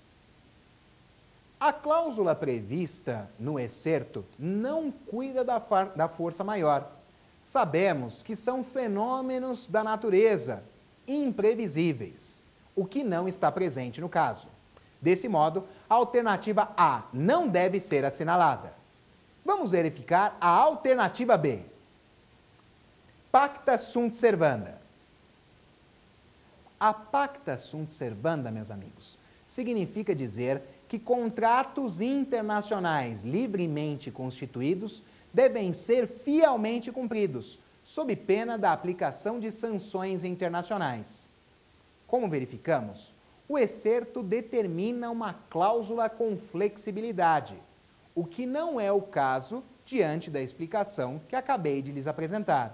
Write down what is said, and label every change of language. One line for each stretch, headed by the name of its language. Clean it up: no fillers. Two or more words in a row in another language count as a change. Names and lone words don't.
Portuguese: A cláusula prevista no excerto não cuida da força maior. Sabemos que são fenômenos da natureza, imprevisíveis, o que não está presente no caso. Desse modo, a alternativa A não deve ser assinalada. Vamos verificar a alternativa B.
Latin: Pacta sunt servanda.
Portuguese: A
Latin: pacta sunt servanda,
Portuguese: meus amigos, significa dizer que contratos internacionais livremente constituídos devem ser fielmente cumpridos, sob pena da aplicação de sanções internacionais. Como verificamos, o excerto determina uma cláusula com flexibilidade, o que não é o caso diante da explicação que acabei de lhes apresentar.